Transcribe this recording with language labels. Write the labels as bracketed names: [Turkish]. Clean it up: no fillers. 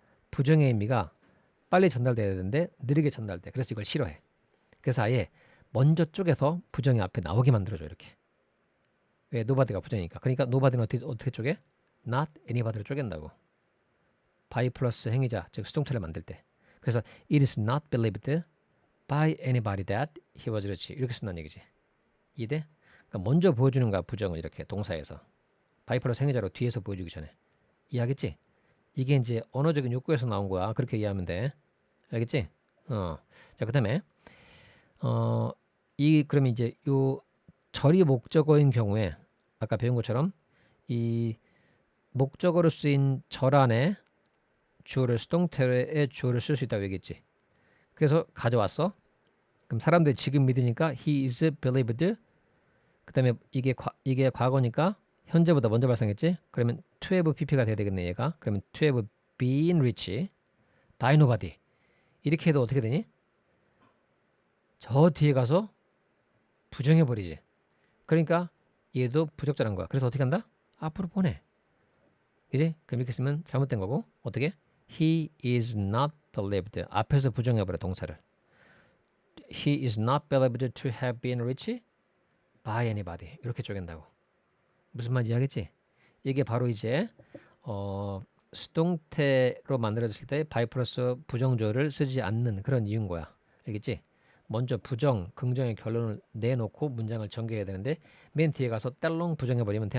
[Korean] 부정의 의미가 빨리 전달돼야 되는데 느리게 전달돼. 그래서 이걸 싫어해. 그래서 아예 먼저 쪼개서 부정이 앞에 나오게 만들어줘. 이렇게. 왜? nobody가 부정이니까. 그러니까 nobody는 어떻게 쪼개? not anybody를 쪼갠다고. by 플러스 행위자, 즉 수동태를 만들 때. 그래서 [English] it is not believed by anybody that he was rich. [Korean] 이렇게 쓴다는 얘기지. 이해돼? 그러니까 먼저 보여주는 거야. 부정을 이렇게 동사에서. by 플러스 행위자로 뒤에서 보여주기 전에. 이해하겠지? 이게 이제 언어적인 욕구에서 나온 거야. 그렇게 이해하면 돼. 알겠지? 자, 그다음에 그러면 이제 요 절이 목적어인 경우에 아까 배운 것처럼 이 목적어로 쓰인 절 안에 주어를 수동태의 주어를 쓸 수 있다고 얘기했지. 그래서 가져왔어. 그럼 사람들이 지금 믿으니까 [English] he is believed. [Korean] 그다음에 이게 과거니까 현재보다 먼저 발생했지. 그러면 [English] to have pp [Korean] 가 돼야 되겠네 얘가. [English] 그러면 to have been rich by nobody. [Korean] 이렇게 해도 어떻게 되니? 저 뒤에 가서 부정해버리지. 그러니까 얘도 부적절한 거야. 그래서 어떻게 한다? 앞으로 보내. 이제 그럼 이렇게 쓰면 잘못된 거고. [English] 어떻게? He is not believed. [Korean] 앞에서 부정해버려 동사를. [English] He is not believed to have been rich by anybody. [Korean] 이렇게 쪼갠다고. 무슨 말인지 알겠지? 이게 바로 이제 수동태로 만들어졌을 때 by 플러스 부정조를 쓰지 않는 그런 이유인 거야. 알겠지? 먼저 부정, 긍정의 결론을 내놓고 문장을 전개해야 되는데 맨 뒤에 가서 딸롱 부정해버리면 돼?